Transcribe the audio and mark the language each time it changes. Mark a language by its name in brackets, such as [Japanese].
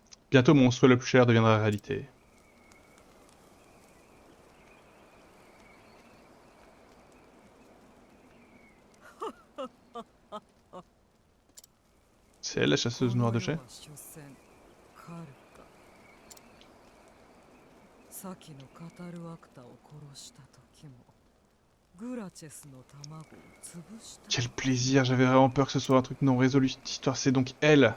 [French] Bientôt, mon souhait le plus cher deviendra réalité. C'est elle, la chasseuse noire de jet? [Japanese] 所詮カルか。先のカタルアクタを殺した時もグラチェスの卵を潰した。 [French] Quel plaisir, j'avais vraiment peur que ce soit un truc non résolu cette histoire, c'est donc elle.